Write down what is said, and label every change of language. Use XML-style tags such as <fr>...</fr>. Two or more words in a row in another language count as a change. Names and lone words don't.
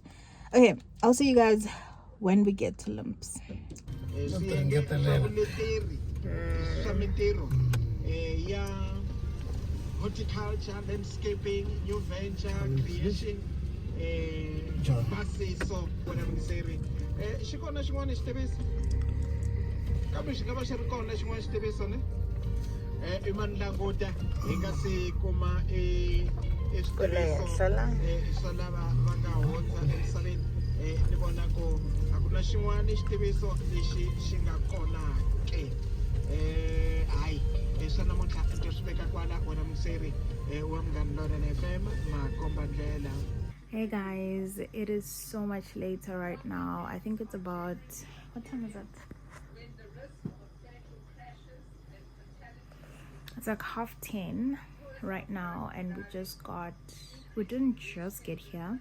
<en>Okay, I'll see you guys when we get to Limps. Horticulture, landscaping, new venture, creation, buses, so whatever the say.</en> <ts>Shikona shimwana xitebisi. Kambe xi nga va xi ri kona xin'wana xitiviso ne? I manlanguta hi nga se kuma switiviso swa lava va nga hundza emisaveni. Ni vona ku a ku na xin'wana xitiviso lexi xi nga kona ke. Hayi.</ts> <en>Hey guys, it is so much later right now. I think it's about, what time is it? It's like 10:30 right now, and we didn't just get here.</en>